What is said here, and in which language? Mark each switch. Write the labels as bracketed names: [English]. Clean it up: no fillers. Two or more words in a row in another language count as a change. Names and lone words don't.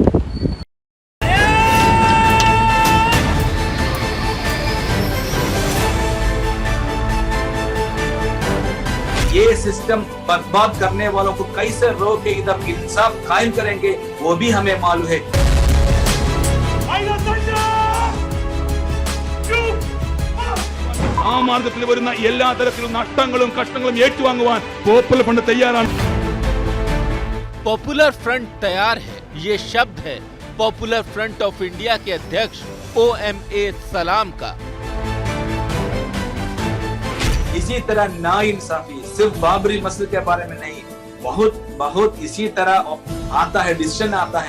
[Hindi] ये सिस्टम बर्बाद करने वालों को कैसे रोक के इधर इंसाफ कायम करेंगे वो भी हमें मालूम है। [Malayalam] ആ മാർഗത്തിൽ വരുന്ന എല്ലാ തരത്തിലുള്ള നഷ്ടങ്ങളും കഷ്ടങ്ങളും ഏറ്റുവാങ്ങുവാൻ പോപ്പുലർ ഫ്രണ്ട് തയ്യാറാണ്। [Hindi] पॉपुलर फ्रंट तैयार है, ये शब्द है पॉपुलर फ्रंट ऑफ इंडिया के अध्यक्ष OMA सलाम का। इसी तरह नाइंसाफी सिर्फ बाबरी मस्जिद के बारे में नहीं, बहुत इसी तरह आता है, डिसीजन आता है।